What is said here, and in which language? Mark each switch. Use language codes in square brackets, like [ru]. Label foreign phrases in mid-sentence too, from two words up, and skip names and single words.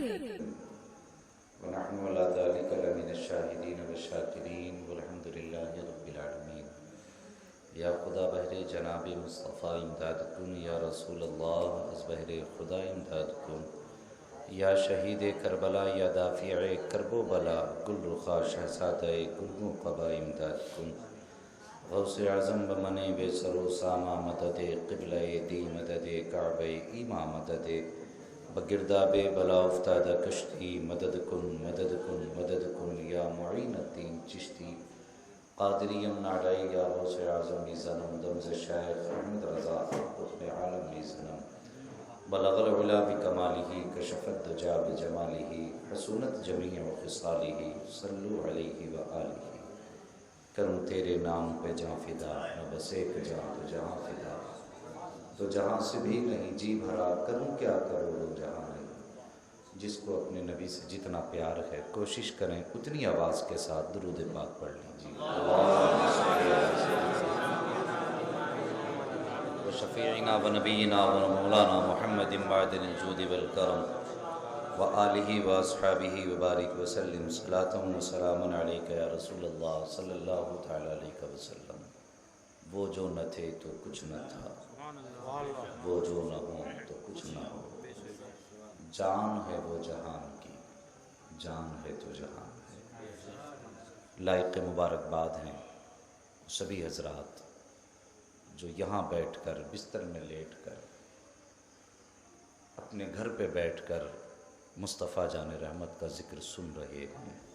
[fa] یا خدا بهر جناب مصطفی امداد کن، یا رسول الله از بهر خدا امداد کن، یا شهید کربلا، یا دافع کرب و بلا، گل رخا شهزادهٔ گلگون قبا امداد کن. غوث اعظم بمن بی سر و سامان مددی قبلهٔ دین مددی کعبهٔ ایمان مددی بگرداب بلا افتاده کشتی مدد کن مدد کن مدد کن، یا معین‌الدین چشتی قادریم نادای، یا غوث اعظم میزنم دم ز شیخ احمد رضا قطب عالم میزنم [ar] بلغ العلى بكماله كشف الدجى بجماله حسنت جميع خصاله صلوا عليه وآله. [ur] کروں تیرے نام پہ جاں فدا، نہ بس ایک جاں دو جہاں فدا، دو جہاں سے بھی نہیں جی بھرا، کروں کیا کروڑوں جہاں نہیں. جس کو اپنے نبی سے جتنا پیار ہے کوشش کریں اتنی آواز کے ساتھ درود پاک پڑھ لیجیے. [ar] وشفيعنا ونبينا ومولانا محمد بعد الجود والكرم وآله وأصحابه وبارك وسلم صلاة وسلاما عليك يا رسول الله صلى الله تعالى عليه وسلم. [ur] وہ جو نہ تھے تو کچھ نہ تھا، وہ جو نہ ہوں تو کچھ نہ ہو. جان ہیں وہ جہان کی، جان ہے تو جہان ہے. لائق مبارکباد ہیں سبھی حضرات جو یہاں بیٹھ کر بستر میں لیٹ کر اپنے گھر پہ بیٹھ کر مصطفیٰ جان رحمت کا ذکر سن رہے ہیں.